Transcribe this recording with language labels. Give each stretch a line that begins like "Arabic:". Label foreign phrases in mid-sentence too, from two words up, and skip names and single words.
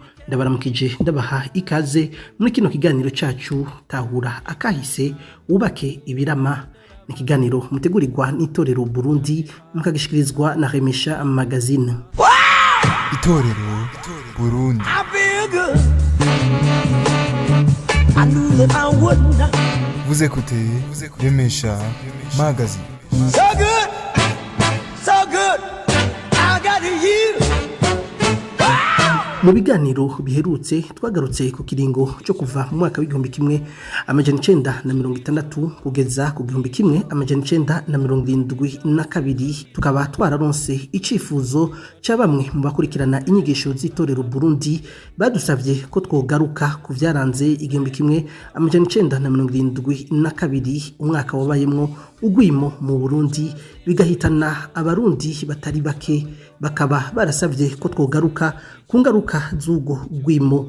Rundi: Ndabaramukije ndabaha ikaze muri kino kiganiro cyacu Tahura Akahise wubake ibirama. Ni kiganiro mutegurirwa n'itorero Burundi mukagishikirizwa na Remesha Magazine. Itorero Burundi.
French: Vous écoutez Remesha Magazine.
English: So good, so good. I got you.
Rundi: Mu biganiro biherutse twagarutse ku kiringo cyo kuva mu mwaka w'1960 kugeza ku 1972 tukaba twararonse icifuzo cya bamwe mu bakurikirana inyigisho z'itorero Burundi badusavye ko twogaruka ku vyaranze 1972 umwaka wabayemwo ugwimo mu Burundi bigahitana abarundi batari bake, bakaba barasavye ko twogaruka ku ngaruka z'ugo gwimo.